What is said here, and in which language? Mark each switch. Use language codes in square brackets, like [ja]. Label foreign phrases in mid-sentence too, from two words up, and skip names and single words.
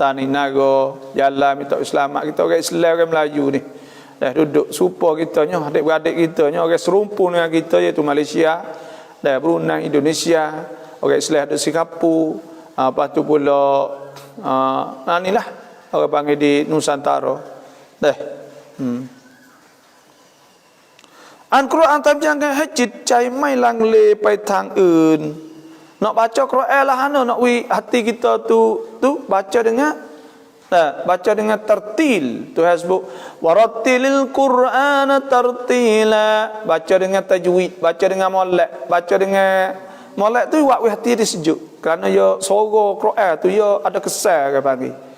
[ms] tani naga jalan minta selamat kita orang Islam orang Melayu ni dah duduk supa kita nya adik-beradik kita nya orang serumpun dengan kita iaitu Malaysia dah Brunei Indonesia orang Islam ada Singapura lepas tu pula inilah orang panggil di Nusantara dah An Quran [th] ตามอย่างกันให้จิตใจไม่ลังเลไปทางอื่น [ms] nak baca Quran lah hana nak hati kita tu baca dengan baca dengan tertil Tuhan sebut [ar] ورتل القرآن ترتيلا [ms] baca dengan tajwid baca dengan molek tu buat hati dia sejuk kerana ya suara Quran tu ya ada kesan kan panggil